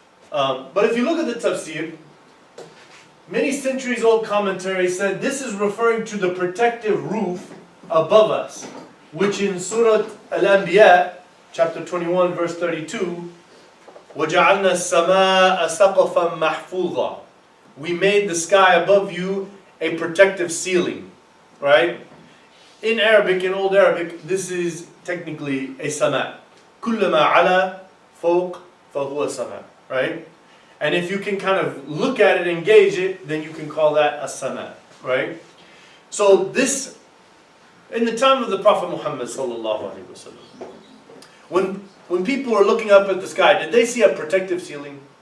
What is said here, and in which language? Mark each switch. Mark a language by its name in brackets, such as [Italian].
[English] But if you look at the tafsir, many centuries old commentary said this is referring to the protective roof above us, which in Surah Al-Anbiya, chapter 21, verse 32, [Arabic] وَجَعَلْنَا السَّمَاءَ سَقَفًا مَحْفُوظًا, [English] we made the sky above you a protective ceiling, right? In Arabic, in Old Arabic, this is technically a sama. [Arabic] كُلَّمَا عَلَى فوق فَهُوَ sama, [English] right? And if you can kind of look at it and gauge it, then you can call that a sama, right? So this, in the time of the Prophet Muhammad sallallahu alaihi wasallam, when people were looking up at the sky, did they see a protective ceiling?